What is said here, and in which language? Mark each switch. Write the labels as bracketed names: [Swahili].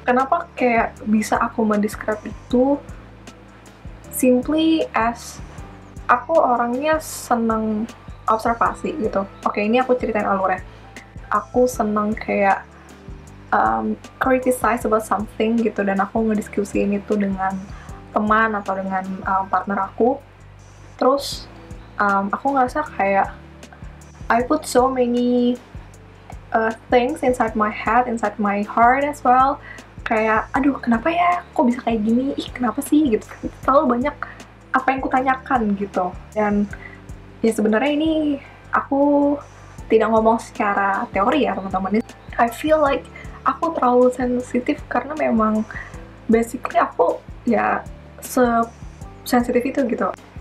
[Indonesian] Kenapa kayak bisa aku mendescribe itu simply as aku orangnya seneng observasi gitu. Oke, ini aku ceritain alurnya. Aku seneng kayak [English] criticize about something [Indonesian] gitu, dan aku ngediskusiin itu dengan teman atau dengan partner aku. Terus aku ngerasa kayak [English] I put so many things inside my head, inside my heart as well. [Indonesian] Kayak, aduh kenapa ya, kok bisa kayak gini, ih kenapa sih gitu. Terlalu banyak apa yang kutanyakan gitu. Dan ya sebenarnya ini aku tidak ngomong secara teori ya teman-teman. [English] I feel like [Indonesian] aku terlalu sensitif karena memang basically aku ya sensitif itu gitu.